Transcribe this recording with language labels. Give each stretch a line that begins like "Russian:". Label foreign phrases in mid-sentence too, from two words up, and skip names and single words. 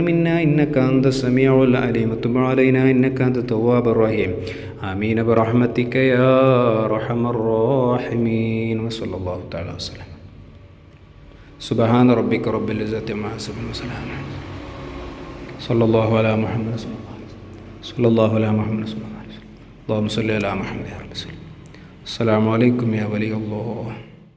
Arabic: منا إنك أنت السميع العليم وتب علينا إنك أنت التواب الرحيم آمين برحمتك يا أرحم الراحمين وصلى الله تعالى وسلم سبحان ربك رب العزة عما يصفون وسلام صلى الله على محمد صلى الله على محمد صلى الله عليه وسلم اللهم صل على محمد يا رب السلام عليكم يا ولي الله.